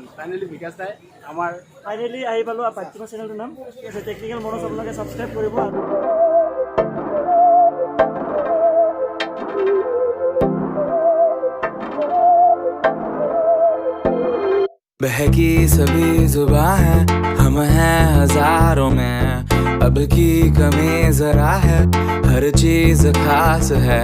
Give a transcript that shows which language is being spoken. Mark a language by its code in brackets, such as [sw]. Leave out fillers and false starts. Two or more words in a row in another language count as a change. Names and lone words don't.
[as] ফাইনেলি বিকাশ দাই আমাৰ ফাইনেলি আহি পালোঁ পাঠ্যমা চেনেলটোৰ নাম ঠিক আছে। টেকনিকেল মনোজ আপোনালোকে ছাবস্ক্ৰাইব কৰিব। [hi] बहकी सभी जुबां है, हम हैं हजारों में, अब की कमी जरा है, हर चीज खास है।